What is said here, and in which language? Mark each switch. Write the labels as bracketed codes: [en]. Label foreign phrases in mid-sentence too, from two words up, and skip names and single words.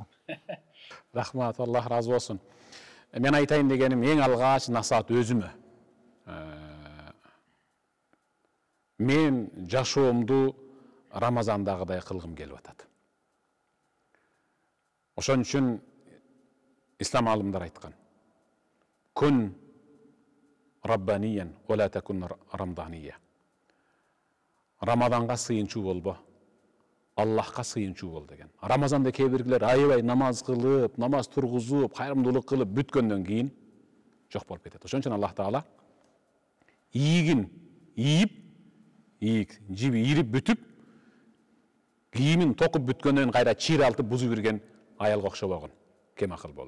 [ky] Рахмат, Аллах разы болсун. Мен айтайын дегеним эң алгач насаат өзүмө. Мен жашоомду Рамазандагыдай кылгым келип атат. Ошон үчүн ислам алымдар айткан. [ar] كن ربانيا ولا تكن رمضانيا. [ky] Рамаданга сыйынчуу болбо, Аллахка сыйынчуу бол деген. Рамазанда кээ биргилер аябай намаз кылып, намаз тургузуп, кайрымдуулук кылып бүткөндөн кийин жок болуп кетет. Ошон үчүн Аллах Таала ийигин ийип, жиби ийирип бүтүп, кийимин токуп бүткөндөн кайра чийралтып бузуп ирген аялга окшобогон, кем акыл болуп.